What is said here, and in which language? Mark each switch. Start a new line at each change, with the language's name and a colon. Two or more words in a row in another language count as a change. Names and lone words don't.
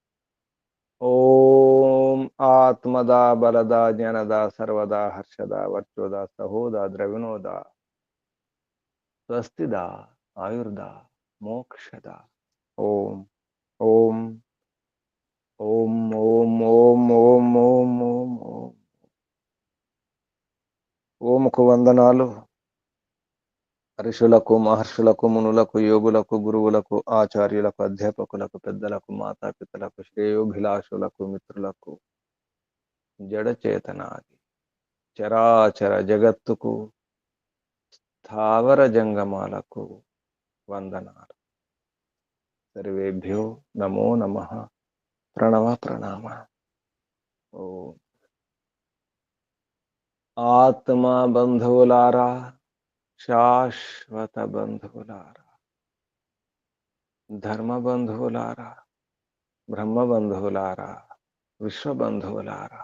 Sanskrit: ओम आत्मदा बलदा ज्ञानदा सर्वदा हर्षदा वर्चोदा सहोदा द्रविणोदा स्वस्तिदा आयुर्दा मोक्षदा। ओम ओम ओम ओम ओम ओम ओम ओम ओम।
Telugu: ఓముకు వందనాలు ఋషులకు మహర్షులకు మునులకు యోగులకు గురువులకు ఆచార్యులకు అధ్యాపకులకు పెద్దలకు మాతాపితలకు శ్రేయోభిలాషులకు మిత్రులకు జడ చేతనాది చరాచర జగత్తుకు స్థావర జంగమాలకు వందనాలు.
Sanskrit: सर्वेभ्यो नमो नमः। प्रणव प्रणाम।
Telugu: ఓం ఆత్మ బంధువులారా, శాశ్వత బంధువులారా, ధర్మ బంధువులారా, బ్రహ్మ బంధువులారా, విశ్వ బంధువులారా,